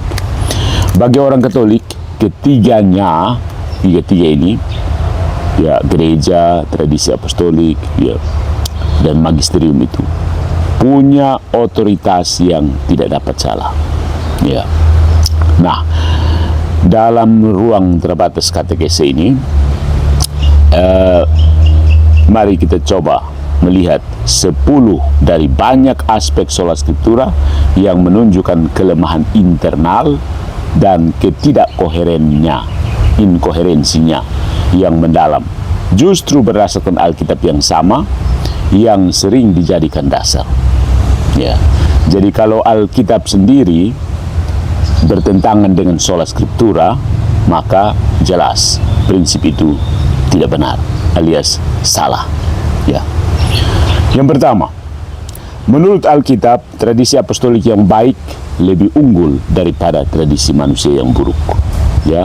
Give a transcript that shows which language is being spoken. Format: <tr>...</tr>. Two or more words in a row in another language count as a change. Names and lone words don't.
<id>Bagi orang Katolik, tiga ini, ya, gereja, tradisi apostolik, ya, dan magisterium itu punya otoritas yang tidak dapat salah, ya. Nah, dalam ruang terbatas katekese ini, mari kita coba melihat 10 dari banyak aspek</id> <la>sola scriptura</la> <id>yang menunjukkan kelemahan internal dan inkoherensinya yang mendalam, justru berdasarkan Alkitab yang sama yang sering dijadikan dasar, ya. Jadi kalau Alkitab sendiri bertentangan dengan</id> <la>sola scriptura,</la> <id>maka jelas prinsip itu tidak benar alias salah, ya. Yang pertama, menurut Alkitab, tradisi apostolik yang baik lebih unggul daripada tradisi manusia yang buruk, ya.</id>